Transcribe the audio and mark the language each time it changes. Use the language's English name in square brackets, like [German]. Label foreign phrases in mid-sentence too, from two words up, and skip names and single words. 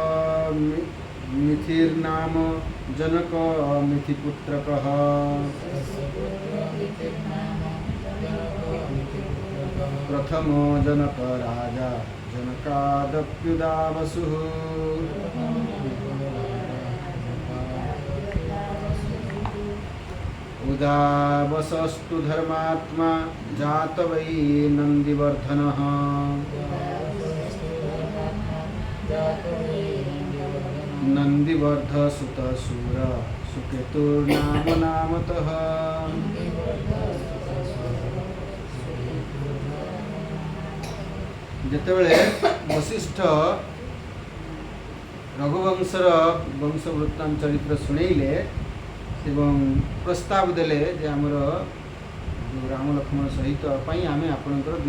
[Sanskrit] मिथिर्नाम जनक मिथिपुत्रकः प्रथमो जनक राजा जनकादप्युदावसुः उदावसस्तु धर्मात्मा जात वै नन्दिवर्धनः नन्दिवर्धसुतसूर सुकेतुर्नाम नामतः [Odia] ଯେତେବେଳେ ବଶିଷ୍ଠ ରଘୁବଂଶର ବଂଶ ବୃତ୍ତାନ୍ତ ଚରିତ୍ର ଶୁଣେଇଲେ ଏବଂ ପ୍ରସ୍ତାବ ଦେଲେ ଯେ ଆମର ଯେଉଁ ରାମ ଲକ୍ଷ୍ମଣ ସହିତ ପାଇଁ ଆମେ ଆପଣଙ୍କର ଦୁଇ